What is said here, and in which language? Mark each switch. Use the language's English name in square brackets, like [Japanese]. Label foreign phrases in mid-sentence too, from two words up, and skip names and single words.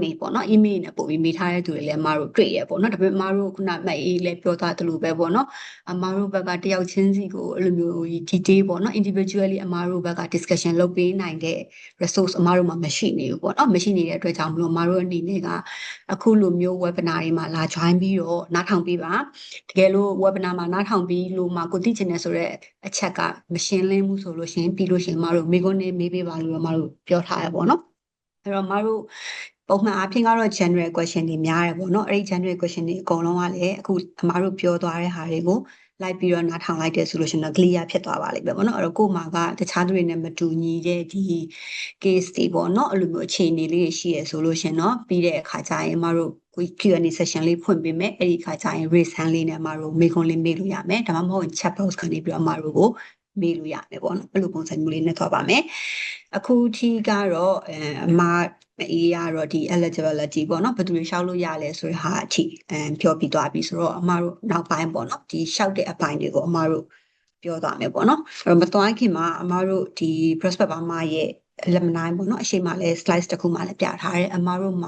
[Burmese] တွေပေါ့နော် email နဲ့ပို့ပြီးမေးထားတဲ့သူတွေလည်းအမားတို့တွေ့ရပေါ့နော်ဒါပေမဲ့အမားတို့ခုနမှတ်အေးလည်းပြောသွားသလိုပဲပေါ့နော်အမားတို့ဘက်ကတယောက်ချင်းစီကိုအဲ့လိုမျိုး detail ပေါ့နော် individually အမားတို့ဘက်က discussion လုပ်ပေးနိုင်တဲ့ resource အမားတို့မှာမရှိနေဘူးပေါ့နော်မရှိနေတဲ့အတွက်ကြောင့်မလို့အမားတို့အနေနဲ့ကအခုလိုမျိုး webinar တွေမှာ လာ join ပြီးတော့နားထောင်ပေးပါတကယ်လို့ webinar မှာနားထောင်ပြီးလို့မှကိုသိချင်တယ်ဆိုတော့အချက်ကမရှင်းလင်းဘူးဆိုလို့ရှင်ပြီးလို့ရှင်အမားတို့မိကုန်းနေမေးပေးပါလို့အမားတို့ပြောထားရပေါ့နော်အဲ့တော့အမားတို့ပုံ မှန်အဖြစ်ကတော့ [English] general question [Burmese] တွေများတယ်ပေါ့နော်အဲ့ဒီ [English] general question [Burmese] တွေအကုန်လုံးကလည်းအခုအမားတို့ပြောသွားတဲ့ဟာတွေကိုလိုက်ပြီးတော့နားထောင်လိုက်တဲ့ဆိုလို့ရှိရင်တော့ clear ဖြစ်သွားပါလိမ့်မယ်ပေါ့နော်အဲ့တော့ကို့မှာက တခြားသူတွေနဲ့မတူညီတဲ့ဒီ case တွေပေါ့နော်အဲ့လိုမျိုးအခြေအနေလေးတွေရှိရဆိုလို့ရှိရင်တော့ပြီးတဲ့အခါကျရင်အမတို့ Q&A session လေးဖွင့်ပေးမယ်အဲ့ဒီအခါကျရင် [English] raise hand [Burmese] လေးနဲ့အမတို့မေးခွန်းလေးမေးလို့ရမယ်ဒါမှမဟုတ် [English] chat box [Burmese] ကနေပြီးတော့အမတို့ကိုမေးလို့ရမယ်ပေါ့နော်အဲ့လိုပုံစံမျိုးလေးနဲ့သွားပါမယ်အခုထိကတော့အမအေးရတော့ဒီ eligibility ပေါ့နော်ဘယ်သူတွေရှောက်လို့ရလဲဆိုတဲ့ဟာအထိပြောပြီးသွားပြီဆိုတော့အမတို့နောက်ပိုင်းပေါ့နော်ဒီရှောက်တဲ့အပိုင်းတွေကိုအမတို့ပြောသွားမယ်ပေါ့နော်အဲ့တော့မသွားခင်မှာအမတို့ဒီ prospect ဘာမှရဲ့လက်မနိုင်ပေါ့နော်အရှိမလဲ slides တစ်ခုမှလည်းပြထားတယ်အမတို့မှာ